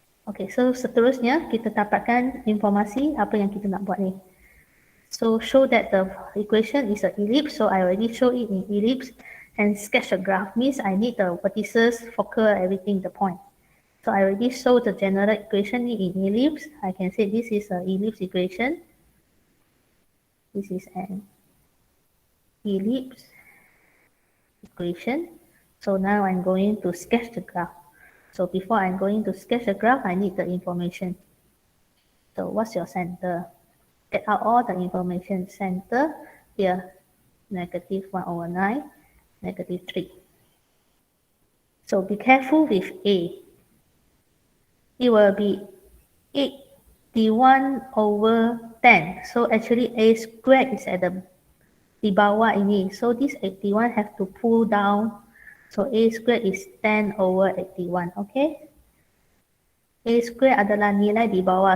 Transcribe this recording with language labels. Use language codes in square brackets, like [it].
[ms] Okay, so seterusnya kita dapatkan informasi apa yang kita nak buat ni. [en] So show that the equation is an ellipse. So I already show it in ellipse, and sketch a graph means I need the vertices, focal, everything, the point. So I already showed the general equation in ellipse. I can say this is an ellipse equation. This is an ellipse equation. So now I'm going to sketch the graph. So before I'm going to sketch the graph, I need the information. So what's your center? Get out all the information. Center here, negative 1 over 9, negative 3. So be careful with A. It will be 81 over 10. So actually A squared is at the [ms] di bawah ini. [en] So this 81 have to pull down. So A squared is 10 over 81. Okay? [ms] A square adalah nilai di bawah.